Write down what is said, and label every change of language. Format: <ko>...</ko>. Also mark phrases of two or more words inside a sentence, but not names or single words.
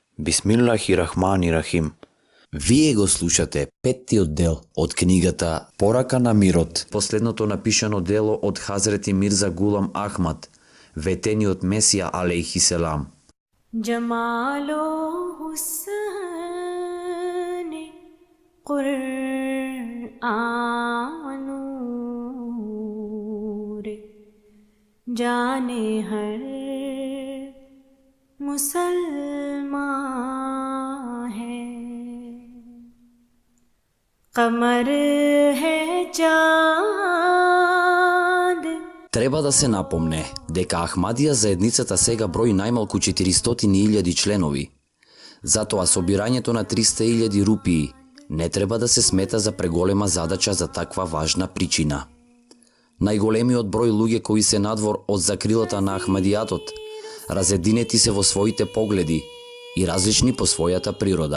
<mk>Бисмиллахи-рахмани-рахим. Вие го слушате петтиот дел од книгата Порака на мирот, последното напишано дело од Хазрети Мирза Гулам Ахмад, ветениот Месија алейхи селам.</mk> <ur>جمال و حسن قرآن نور جان ہر مسلمان ہے قمر ہے چاند.</ur> <mk>Треба да се напомне дека Ахмадија заедницата сега брои најмалку 400.000 членови. Затоа собирањето на 300.000 рупии не треба да се смета за преголема задача за таква важна причина. Најголемиот број луѓе кои се надвор од закрилата на Ахмадијатот разединети се во своите погледи и различни по својата природа.</mk>